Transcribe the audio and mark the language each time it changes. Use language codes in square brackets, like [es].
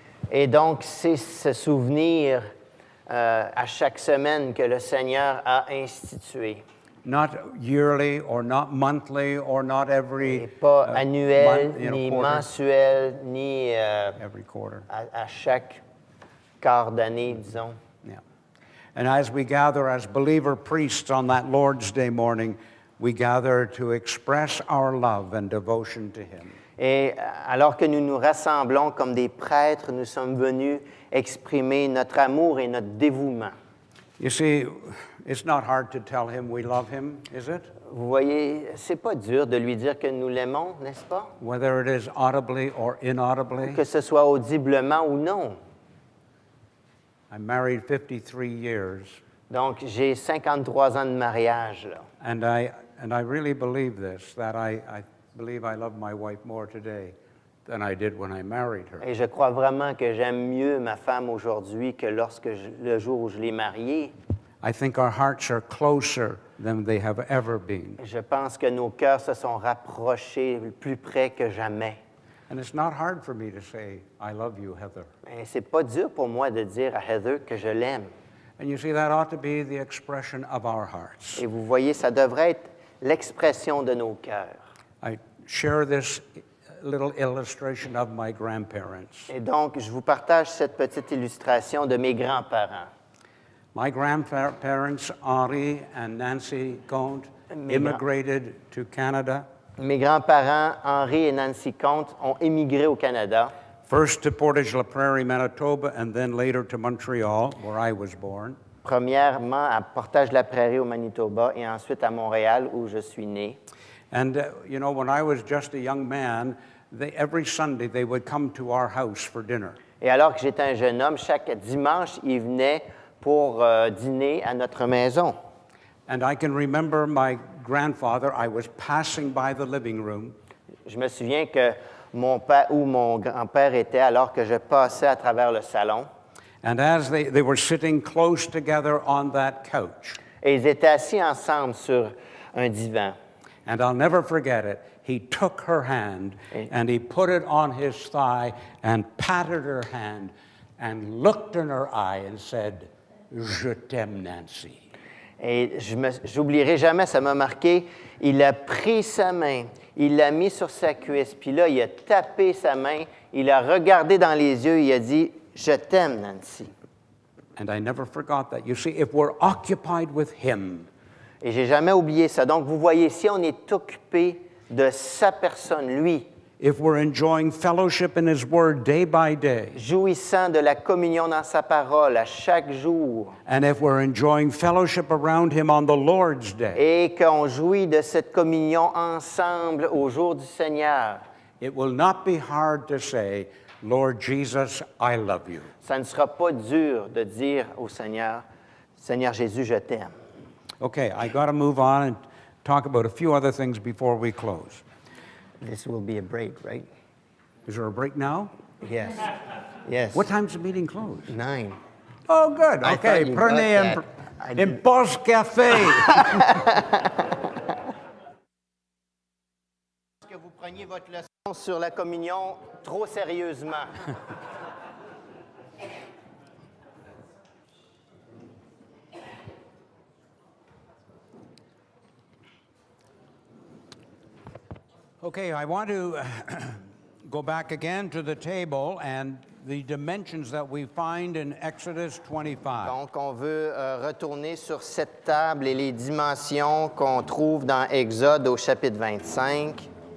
[fr] Et donc, c'est ce souvenir à chaque semaine que le Seigneur a institué. [en] Not yearly or not monthly or not every [fr] Et pas annuel, [en] month, [fr] ni [en] quarter, [fr] mensuel, ni [en] every quarter. [fr] à chaque quart d'année, disons. [en] Yeah. And as we gather as believer priests on that Lord's Day morning, we gather to express our love and devotion to Him. [fr] Et alors que nous nous rassemblons comme des prêtres, nous sommes venus exprimer notre amour et notre dévouement. [en] You see, it's not hard to tell Him we love Him, is it? [fr] Vous voyez, c'est pas dur de lui dire que nous l'aimons, n'est-ce pas? [en] Whether it is audibly or inaudibly. [fr] Que ce soit audiblement ou non. [en] I'm married 53 years, [fr] Donc, j'ai 53 ans de mariage, là. [en] and I really believe this, that I believe I love my wife more today than I did when I married her. [fr] Et je crois vraiment que j'aime mieux ma femme aujourd'hui que le jour où je l'ai mariée. [en] I think our hearts are closer than they have ever been. [fr] Je pense que nos cœurs se sont rapprochés plus près que jamais. [en] And it's not hard for me to say, I love you, Heather. [fr] Et c'est pas dur pour moi de dire à Heather que je l'aime. [en] And you see, that ought to be the expression of our hearts. [fr] Et vous voyez, ça devrait être l'expression de nos cœurs. [en] I share this little illustration of my grandparents. [fr] Et donc, je vous partage cette petite illustration de mes grands-parents. [en] My grandparents, Henri and Nancy Comte, immigrated to Canada, [fr] Mes grands-parents, Henri et Nancy Comte, ont émigré au Canada. [en] first to Portage la Prairie, Manitoba, and then later to Montreal, where I was born. [fr] Premièrement, à Portage-la-Prairie au Manitoba et ensuite à Montréal où je suis né. [en] And, you know, when I was just a young man, every Sunday they would come to our house for dinner. [fr] Et alors que j'étais un jeune homme, chaque dimanche, ils venaient pour dîner à notre maison. [en] And I can remember my grandfather, I was passing by the living room, [fr] Je me souviens que mon père ou mon grand-père était alors que je passais à travers le salon. [en] and as they were sitting close together on that couch. [fr] Et ils étaient assis ensemble sur un divan. [en] And I'll never forget it. He took her hand and he put it on his thigh and patted her hand and looked in her eye and said, [fr] Je t'aime, Nancy. Et j'oublierai jamais, ça m'a marqué. Il a pris sa main, il l'a mis sur sa cuisse, puis là, il a tapé sa main, il a regardé dans les yeux, il a dit « Je t'aime, Nancy ». [en] And I never forgot that. You see, if we're occupied with him, [fr] Et j'ai jamais oublié ça. Donc, vous voyez, si on est occupé de sa personne, lui, [en] if we're enjoying fellowship in his word day by day, [fr] jouissant de la communion dans sa parole à chaque jour, [en] and if we're enjoying fellowship around him on the Lord's day, [fr] et qu'on jouit de cette communion ensemble au jour du Seigneur, [en] it will not be hard to say, Lord Jesus, I love you. [fr] ça ne sera pas dur de dire au Seigneur, Seigneur Jésus, je t'aime. [en] Okay, I got to move on and talk about a few other things before we close. This will be a break, right? Is there a break now? Yes. Yes. What time's the meting close? 9. Oh, good. I Okay, thought you [fr] prenez [en] got [fr] un, [en] that. I [fr] un [en] didn't. Boss Café. [fr] Que vous preniez votre leçon sur la communion trop sérieusement. [en] Okay, I want to go back again to the table and the dimensions that we find in Exodus 25. [fr] Donc, on veut retourner sur cette table et les dimensions qu'on trouve dans Exode au chapitre 25.